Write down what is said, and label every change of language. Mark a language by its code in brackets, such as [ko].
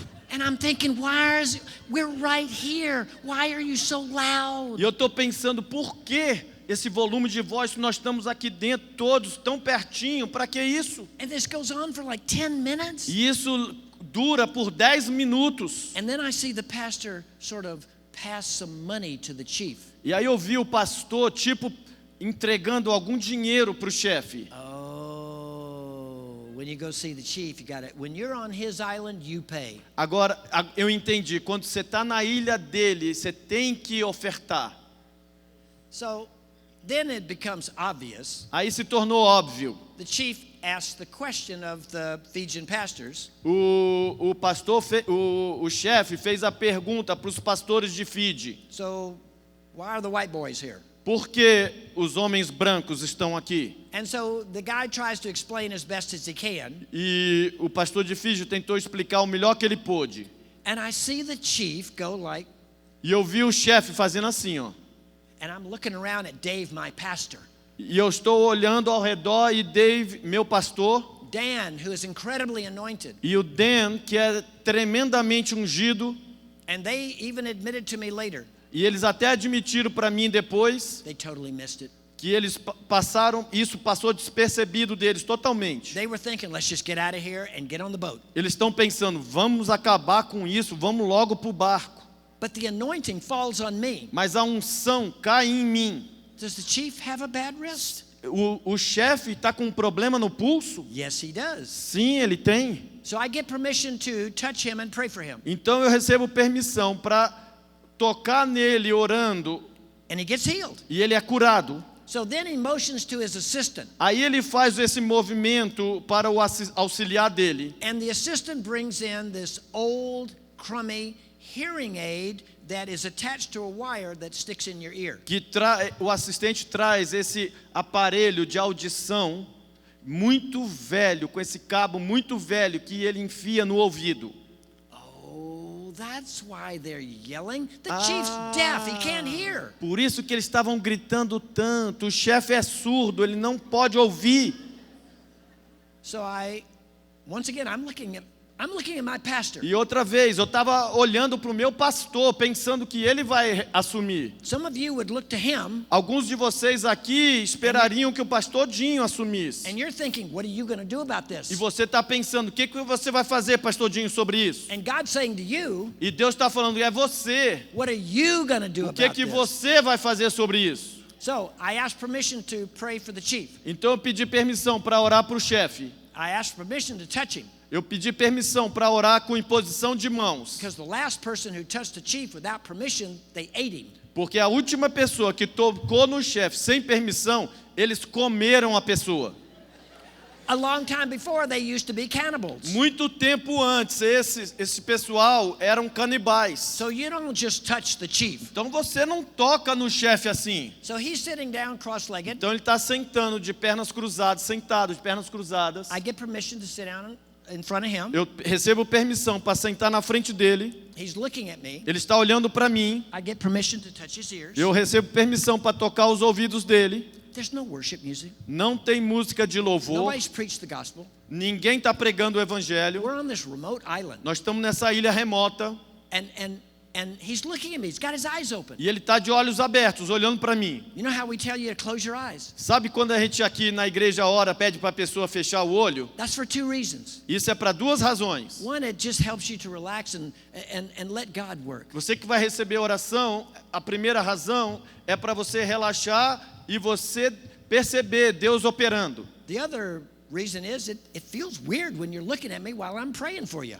[en] And I'm thinking, we're right here. Why are you so loud? [pt] E eu estou pensando, por que esse volume de voz se nós estamos aqui dentro, todos tão pertinho? Para que isso? [en] And this goes on for like 10 minutes. [pt] E isso dura por 10 minutos. [en] And then I see the pastor sort of pass some money to the chief. [pt] E aí eu vi o pastor, tipo, entregando algum dinheiro para o chefe. [en] Oh, when you go see the chief, you got it. When you're on his island, you pay. [pt] Agora, eu entendi. Quando você está na ilha dele, você tem que ofertar. [en] So then it becomes obvious. [pt] Aí se tornou óbvio. [en] The chief asked the question of the Fijian pastors. [pt] O pastor, o chefe fez a pergunta para os pastores de Fiji. [en] So why are the white boys here? [pt] Por que os homens brancos estão aqui? [en] And so the guy tries to explain as best as he can. [pt] E o pastor de Fiji tentou explicar o melhor que ele pôde. [en] And I see the chief go like, [pt] E eu vi o chefe fazendo assim, ó. [en] and I'm looking around at Dave, my pastor. [pt] E eu estou olhando ao redor e Dave, meu pastor, [en] Dan, who is incredibly anointed. [pt] e o Dan, que é tremendamente ungido, [en] And they even admitted to me later, [pt] e eles até admitiram para mim depois [en] they totally missed it. [pt] que eles passaram, isso passou despercebido deles totalmente. [en] They were thinking, let's just get out of here and get on the boat. [pt] Eles estão pensando, vamos acabar com isso, vamos logo para o barco. [en] But the anointing falls on me. [pt] Mas a unção cai em mim. [en] Does the chief have a bad wrist? [pt] O chefe está com um problema no pulso? [en] Yes, he does. [pt] Sim, ele tem. [en] So I get permission to touch him and pray for him. [pt] Então eu recebo permissão para tocar nele orando [en] And he gets healed. [pt] e ele é curado. [en] So then he motions to his assistant. [pt] Aí ele faz esse movimento para o auxiliar dele. [en] And the assistant brings in this old, crummy hearing aid that is attached to a wire that sticks in your ear. [pt] O assistente traz esse aparelho de audição muito velho, com esse cabo muito velho que ele enfia no ouvido. [en] Oh, that's why they're yelling. The chief's deaf, he can't hear. [pt] Por isso que eles estavam gritando tanto. O chefe é surdo, ele não pode ouvir. [en] So once again, I'm looking at my pastor. [pt] E outra vez, eu estava olhando para o meu pastor, pensando que ele vai assumir. [en] Some of you would look to him, [pt] Alguns de vocês aqui esperariam que o pastor Dinho assumisse. [en] and you're thinking, what are you going to do about this? [pt] E você está pensando, o que você vai fazer, pastor Dinho, sobre isso? [en] And God's saying to you, [pt] E Deus está falando, é você. [en] what are you going to do [pt] O [en] about [pt] que [en] this? [pt] você vai fazer sobre isso? [en] So I asked permission to pray for the chief. [pt] Então eu pedi permissão para orar para o chefe. [en] I asked permission to touch him. [pt] Eu pedi permissão para orar com imposição de mãos. [en] Because the last person who touched the chief without permission, they ate him. [pt] Porque a última pessoa que tocou no chefe sem permissão, eles comeram a pessoa. [en] A long time before, they used to be cannibals. [pt] Muito tempo antes, esse pessoal eram canibais. [en] So you don't just touch the chief. [pt] Então você não toca no chefe assim. [en] So he's sitting down cross-legged. [pt] Então ele está sentando de pernas cruzadas, sentado de pernas cruzadas. [en] I get permission to sit down in front of him. [pt] Eu recebo permissão para sentar na frente dele. [en] He's looking at me. [pt] Ele está olhando para mim. [en] I get permission to touch his ears. [pt] Eu recebo permissão para tocar os ouvidos dele. [en] There's no worship music. [pt] Não tem música de louvor. [en] Nobody's preached the gospel. [pt] Ninguém está pregando o evangelho. [en] We're on this remote island. [pt] Nós estamos nessa ilha remota. [en] And he's looking at me. He's got his eyes open. [pt] E ele está de olhos abertos, olhando para mim. [en] You know how we tell you to close your eyes? [pt] Sabe quando a gente aqui na igreja ora, pede para a pessoa fechar o olho? [en] That's for two reasons. [pt] Isso é para duas razões. [en] One, it just helps you to relax and let God work. [pt] Você que vai receber a oração, a primeira razão é para você relaxar e você perceber Deus operando. [en] The other reason is it feels weird when you're looking at me while I'm praying for you.